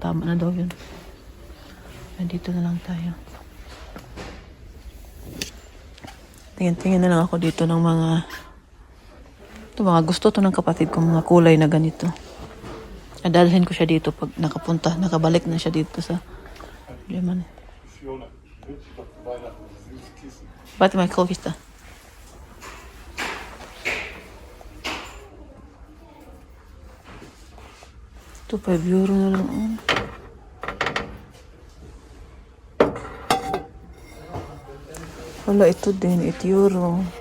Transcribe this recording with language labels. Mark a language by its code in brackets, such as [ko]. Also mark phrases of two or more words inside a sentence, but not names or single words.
[tl] Tama na daw yun. Nandito na lang tayo. Tingin-tingin na lang ako dito ng mga gusto to ng kapatid ko, mga kulay na ganito. Adalhin ko siya dito pag nakabalik na siya dito sa Germany. [de] Warte mal, kaufe ich da. [tl] Ito, 5 euro na lang. Wala, ito din, 8 euro.